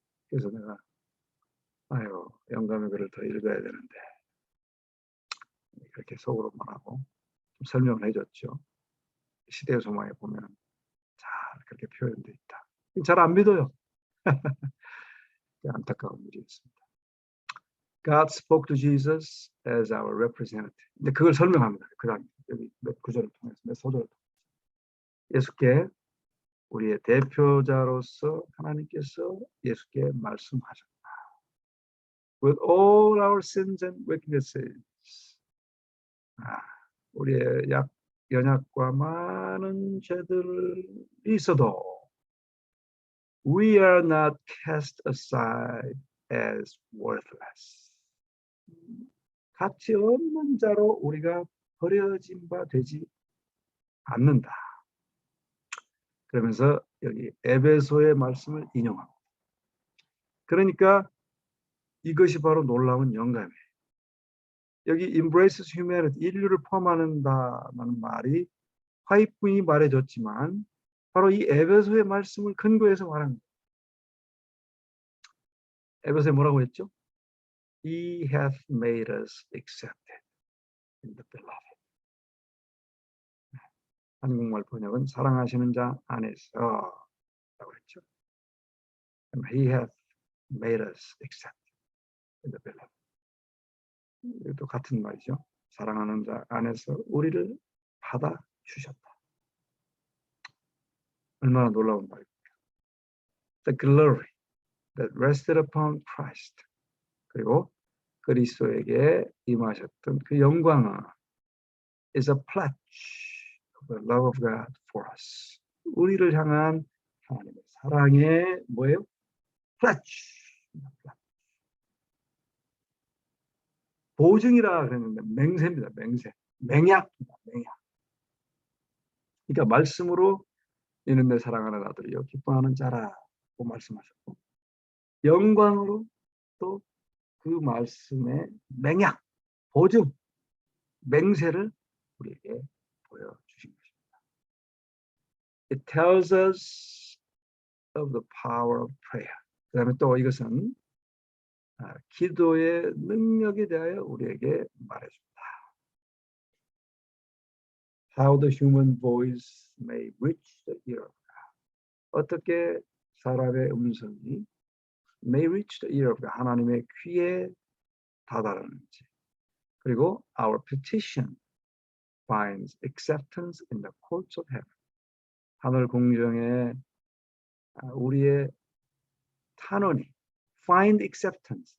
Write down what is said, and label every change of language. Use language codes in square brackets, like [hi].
[ko] 그래서 내가 영감의 글을 더 읽어야 되는데 그렇게 속으로 말하고 좀 설명을 해줬죠. 시대의 소망에 보면 잘 그렇게 표현되어 있다. 잘 안 믿어요. 안타까운 일이었습니다. [en] God spoke to Jesus as our representative. [ko] 근데 그걸 설명합니다. 그다음 여기 몇 구절을 통해서 몇 소절을 통해서 예수께 우리의 대표자로서 하나님께서 예수께 말씀하셨다. [en] With all our sins and weaknesses. [ko] 우리의 연약과 많은 죄들이 있어도 [en] we are not cast aside as worthless. [ko] 가치 없는 자로 우리가 버려진 바 되지 않는다. 그러면서 여기 에베소의 말씀을 인용합니다. 그러니까 이것이 바로 놀라운 영감이에요. 여기 [en] embraces humanity, [ko] 인류를 포함한다는 말이 화이프인이 말해줬지만 바로 이 에베소의 말씀을 근거해서 말한 거예요. 에베소에 뭐라고 했죠? [en] He hath made us accepted in the beloved. [ko] 한국말 번역은 사랑하시는 자 안에서 라고 했죠. [en] He hath made us accepted in the beloved. [ko] 이것도 같은 말이죠. 사랑하는 자 안에서 우리를 받아 주셨다. 얼마나 놀라운 말입니까? [en] The glory, that rested upon Christ. [ko] 그리고 그리스도에게 임하셨던 그 영광은 [en] is a pledge of the love of God for us. [ko] 우리를 향한 하나님의 사랑의 뭐예요? [en] pledge. [ko] 보증이라 그랬는데 맹세입니다. 맹세. 맹약입니다. 맹약. 그러니까 말씀으로 이는 내 사랑하는 아들이요 기뻐하는 자라고 말씀하셨고 영광으로 또 그 말씀의 맹약, 보증, 맹세를 우리에게 보여주신 것입니다. [en] It tells us of the power of prayer. [ko] 그 다음에 또 이것은 기도의 능력에 대하여 우리에게 말해줍니다. [en] How the human voice may reach the ear of God. [ko] 어떻게 사람의 음성이 [en] may reach the ear of God. [ko] 하나님의 귀에 다다르는지. 그리고 [en] our petition finds acceptance in the courts of heaven. [ko] 하늘 공정에 우리의 탄원이 [en] find acceptance.